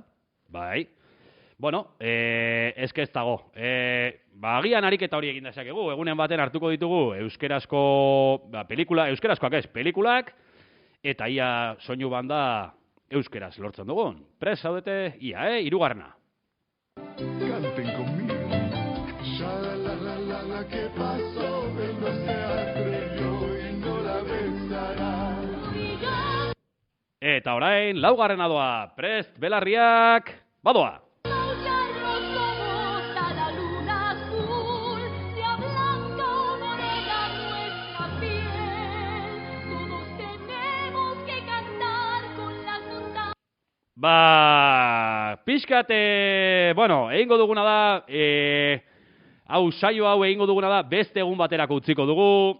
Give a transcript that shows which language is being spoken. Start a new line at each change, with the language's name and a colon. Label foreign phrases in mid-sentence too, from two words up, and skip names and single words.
Basque: Bai. Bueno, ez dago. Agian ariketa hori egin dezakegu, egunen baten hartuko ditugu euskerazko, euskarazkoak ez, pelikulak, eta ia soinu banda euskeraz lortzen dugun. Prest zaudete, ia, hirugarrena.
Spanish: Canten conmigo. Shalalala, ¿qué pasó? Él no se atrevió y no la besará.
Basque: Eta orain, laugarrena doa. Prest, Belarriak, badoa. Pixkat, egingo duguna da, saio hau egingo duguna da, beste egun baterako utziko dugu.